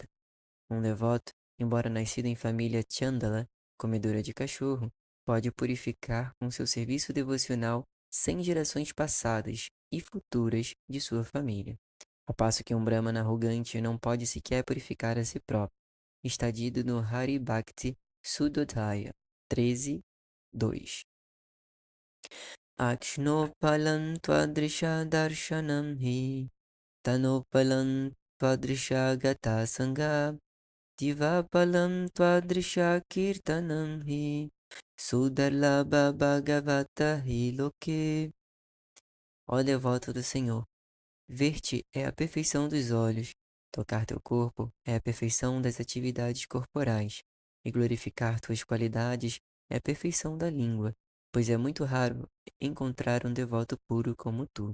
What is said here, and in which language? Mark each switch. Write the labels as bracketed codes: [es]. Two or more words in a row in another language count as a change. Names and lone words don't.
[pt] Um devoto, embora nascido em família Chandala, comedora de cachorro, pode purificar com seu serviço devocional 100 gerações passadas, e futuras de sua família. Ao passo que um Brahmana arrogante não pode sequer purificar a si próprio. Está dito no Hari Bhakti Sudodhaya 13:2. [sa] Akshnopalam twadrisha darshanam hi tanopalam twadrisha gata sangha divapalam twadrisha kirtanam hi sudarlabha bhagavata hi loke. [pt] Ó devoto do Senhor, ver-te é a perfeição dos olhos, tocar teu corpo é a perfeição das atividades corporais, e glorificar tuas qualidades é a perfeição da língua, pois é muito raro encontrar um devoto puro como tu.